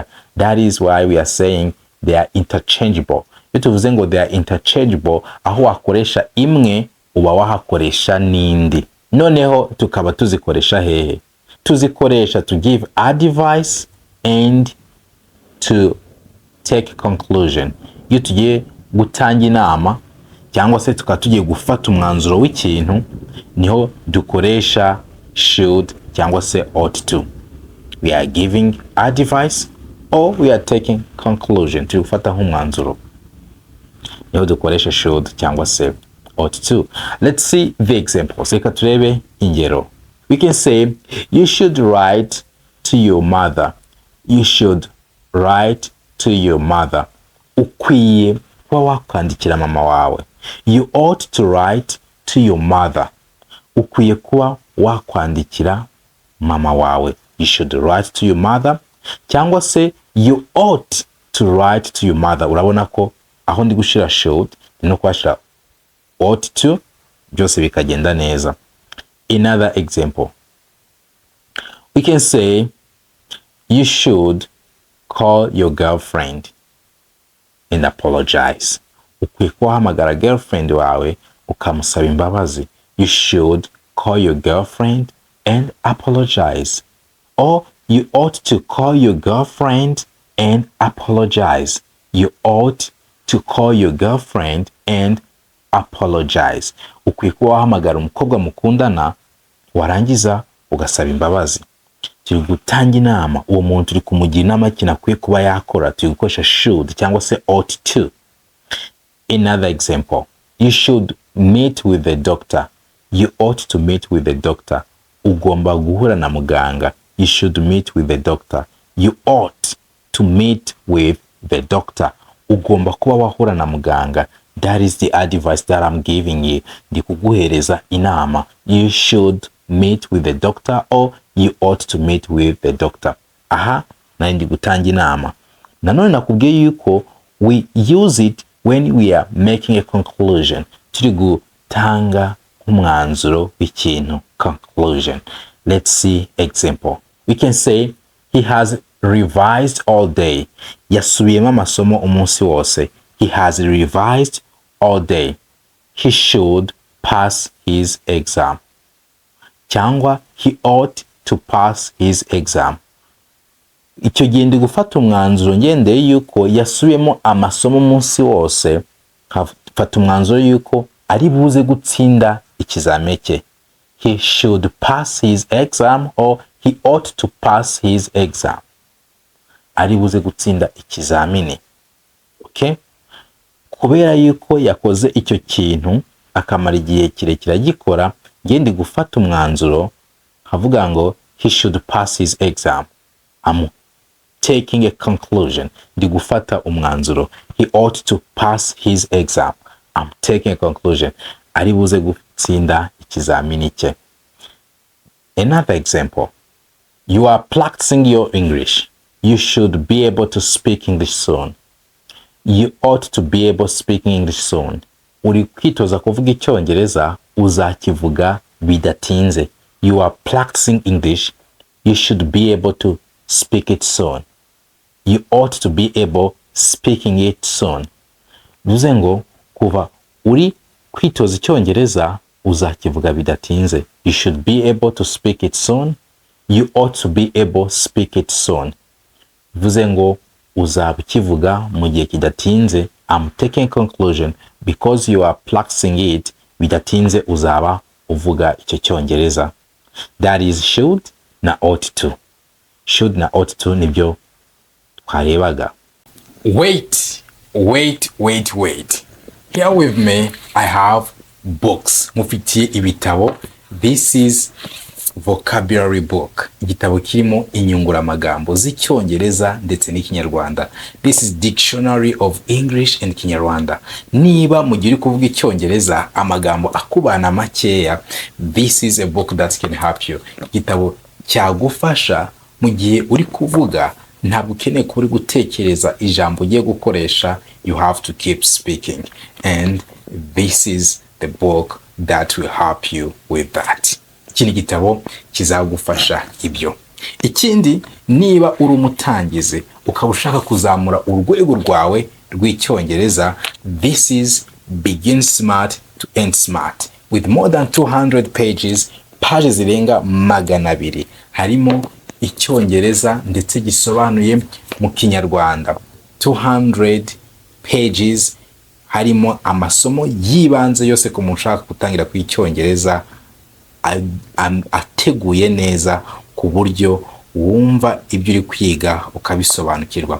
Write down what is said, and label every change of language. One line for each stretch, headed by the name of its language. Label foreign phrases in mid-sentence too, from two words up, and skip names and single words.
English: That is why we are saying they are interchangeable.
Kinyarwanda: Iyo tuvuze ngo
English: they are interchangeable,
Kinyarwanda: aho wakoresha imwe uba wahakoresha n'indi. Noneho tukaba tuzikoresha hehe?
English: Tuzikoresha to give advice and to take conclusion.
Kinyarwanda: Iyo tugiye gutanga inama cyangwa se tukaba tugiye gufata umwanzuro w'ikintu, niho dukoresha should cyangwa se
English: ought to. We are giving advice or we are taking conclusion.
Kinyarwanda: Turi gufata nk'umwanzuro, niho dukoresha should cyangwa se
English: ought to. Let's see the examples.
Kinyarwanda: Reka turebe ingero.
English: We can say, you should write to your mother. You should write to your mother.
Kinyarwanda: Ukwiye kuba wakwandikira mama wawe.
English: You ought to write to your mother.
Kinyarwanda: Ukwiye kuba wakwandikira mama wawe.
English: You should write to your mother.
Kinyarwanda: Cyangwa se
English: you ought to write to your mother.
Kinyarwanda: Urabona ko aho ndi gushira should no kwashira
English: ought to,
Kinyarwanda: byose bikagenda neza.
English: Another example. We can say, you should call your girlfriend and apologize.
Kinyarwanda: Ukwiye kuhamagara girlfriend wawe ukamusaba imbabazi.
English: You should call your girlfriend and apologize. Or you ought to call your girlfriend and apologize. You ought to call your girlfriend and apologize.
Kinyarwanda: Ukwiye kuhamagara umukobwa mukundana warangiza ugasaba imbabazi. Turi gutanga inama, uwo muntu turi kumugira inama kinakwiye kuba yakora, turi gukoresha should cyangwa se
English: ought to. Another example. You should meet with the doctor. You ought to meet with the doctor.
Kinyarwanda: Ugomba guhura na muganga.
English: You should meet with the doctor. You ought to meet with the doctor.
Kinyarwanda: Ugomba kuba wahura na muganga.
English: That is the advice that I'm giving you.
Kinyarwanda: Ndi kuguhereza inama.
English: You should meet with the doctor or you ought to meet with the doctor.
Kinyarwanda: Aha, na ndi gutanga inama. Nanone nakubwiye yuko
English: we use it when we are making a conclusion.
Kinyarwanda: Turi gutanga umwanzuro w'ikintu,
English: conclusion. Let's see example. We can say, he has revised all day.
Kinyarwanda: Yasubiyemo amasomo umunsi wose.
English: He has revised all day. He should pass his exam. Cyangwa he ought to pass his exam.
Kinyarwanda: Icyo gihe ndi gufata umwanzuro ngendeye yuko yasubiyemo amasomo umunsi wose, fata umwanzuro yuko ari buze gutsinda ikizame cye.
English: He should pass his exam or he ought to pass his exam.
Kinyarwanda: Ari buze gutsinda ikizamini. Okay? Kubera yuko yakoze icyo kintu akamara igihe kirekire agikora, ngendi gufata umwanzuro havuga ngo
English: he should pass his exam. I'm taking a conclusion.
Kinyarwanda: Ndi gufata umwanzuro.
English: He ought to pass his exam. I'm taking a conclusion.
Kinyarwanda: Ari buze gutsinda ikizamini cye.
English: Another example. You are practicing your English. You should be able to speak English soon. You ought to be able to speak English soon.
Kinyarwanda: Uri kwitoza kuvuga Icyongereza, uzakivuga bidatinze.
English: You are practicing English. You should be able to speak it soon. You ought to be able speaking it soon.
Kinyarwanda: Bivuze ngo kuva uri kwitoza Icyongereza, uzakivuga bidatinze.
English: You should be able to speak it soon. You ought to be able to speak it soon.
Kinyarwanda: Bivuze ngo uzaba ukivuga mu gihe kidatinze.
English: I'm taking a conclusion because you are practicing it.
Kinyarwanda: Bidatinze uzaba uvuga icyo Cyongereza.
English: That is should na ought to.
Kinyarwanda: Should na
English: ought to
Kinyarwanda: nibyo twarebaga.
English: Wait. Here with me I have books.
Kinyarwanda: Mufitiye ibitabo.
English: This is vocabulary book.
Kinyarwanda: Igitabo kirimo inyunguramagambo z'Icyongereza ndetse n'Ikinyarwanda.
English: This is dictionary of English and Kinyarwanda.
Kinyarwanda: Niba mugiye kuvuga Icyongereza amagambo akubana makeya,
English: this is a book that can help you.
Kinyarwanda: Igitabo cyagufasha mu gihe uri kuvuga, ntabwo ukeneye kuba uri gutekereza ijambo ugiye gukoresha.
English: You have to keep speaking, and this is the book that will help you with that.
Kinyarwanda: Ikindi gitabo kizagufasha ibyo. Ikindi, niba uri umutangizi ukaba ushaka kuzamura urwego rwawe rw'Icyongereza,
English: this is Begin Smart to End Smart with more than 200 pages.
Kinyarwanda: Pages zirenga 200. Harimo Icyongereza ndetse gisobanuye mu Kinyarwanda. 200 pages harimo amasomo yibanze yose ku muntu ushaka gutangira kw'icyongereza ateguye neza ku buryo wumva ibyo uri kwiga ukabisobanukirwa.